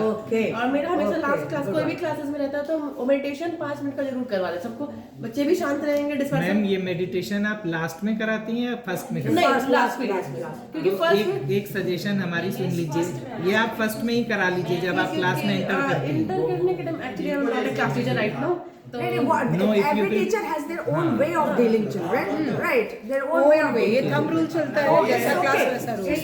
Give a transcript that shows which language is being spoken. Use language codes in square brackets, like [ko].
[hi] और मेरा हमेशा लास्ट क्लास कोई भी क्लासेस में रहता है तो मेडिटेशन 5 मिनट का जरूर करवा दे सबको, बच्चे भी शांत रहेंगे। मैम ये मेडिटेशन आप लास्ट में कराती हैं या फर्स्ट में? नहीं, लास्ट में, क्योंकि फर्स्ट में एक सजेशन हमारी सुन लीजिए, ये आप फर्स्ट में ही करा लीजिए जब आप क्लास में एंटर करते हैं। [en] enter [hi] करने के [en] Time actually I am not a class teacher right now, तो every teacher has their own way of dealing children, right? Their own way of [hi] ये थंब रूल चलता है, जैसा क्लास वैसा रूल।